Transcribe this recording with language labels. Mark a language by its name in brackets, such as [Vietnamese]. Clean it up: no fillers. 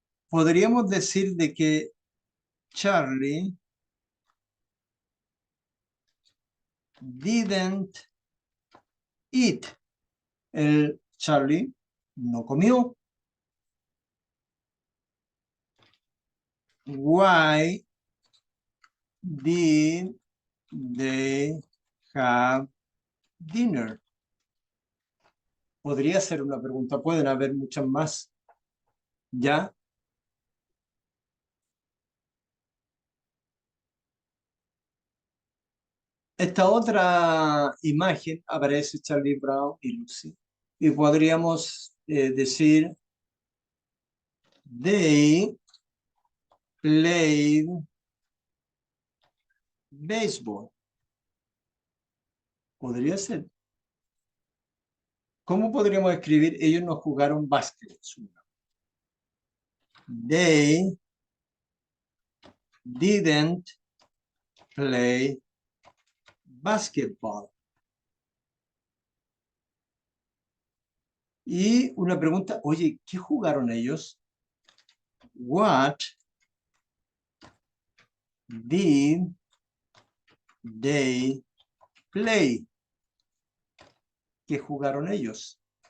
[Spanish] Podríamos decir de que Charlie [English] didn't eat. [Spanish] El Charlie no comió. [English] Why did they have dinner? [Spanish] Podría ser una pregunta, pueden haber muchas más. ¿Ya? Esta otra imagen aparece Charlie Brown y Lucy. Y podríamos decir, [English] they played baseball. [Spanish] Podría ser. ¿Cómo podríamos escribir? Ellos no jugaron básquet. [English] They didn't play basketball. [Spanish] Y una pregunta, oye, ¿qué jugaron ellos? [English] What did they play? [Spanish] ¿Qué jugaron ellos?